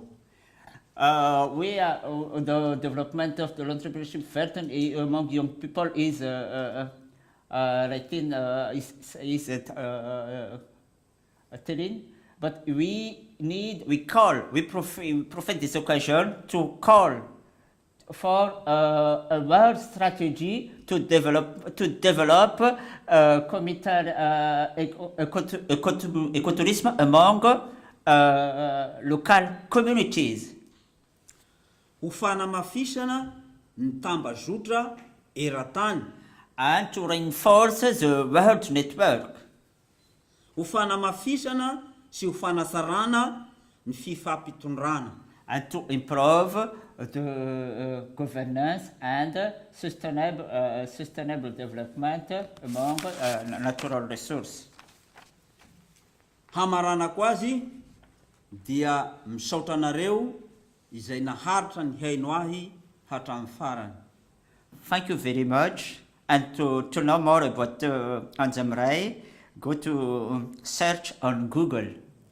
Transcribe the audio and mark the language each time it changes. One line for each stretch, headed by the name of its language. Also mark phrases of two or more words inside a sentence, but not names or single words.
English: We are the development of the entrepreneurship certain among young people is telling, but we profit this occasion to call for a world strategy to develop committed ecotourism among local communities.
Malagasy: Ho fanamafisana ny tambazotra eran-tany,
English: and to reinforce the world network.
Malagasy: Ho fanamafisana sy ho fanatsarana ny fifampitondrana,
English: and to improve the governance and sustainable development among natural resources.
Malagasy: Hamaranako azy dia misaotra anareo izay naharitra ny haino ahy hatramin'ny farany.
English: Thank you very much. And to know more about Anjamrai, go to search on Google.